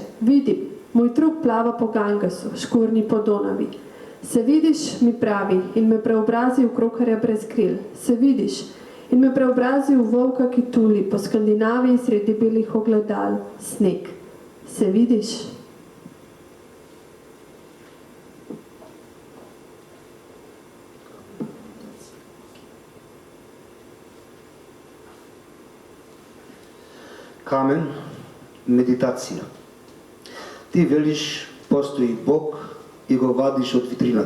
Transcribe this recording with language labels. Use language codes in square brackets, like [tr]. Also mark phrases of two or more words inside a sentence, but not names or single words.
[sl] Vidim, moj trup plava po Gangesu, škornji po Donavi. Se vidiš, mi pravi, in me preobrazi v krokarja brez kril. Se vidiš, in me preobrazi v volka, ki tuli po Skandinaviji sredi belih ogledal, sneg. Se vidiš? [mk] Камен, медитација. Ти велиш, постои Бог и го вадиш од витрината.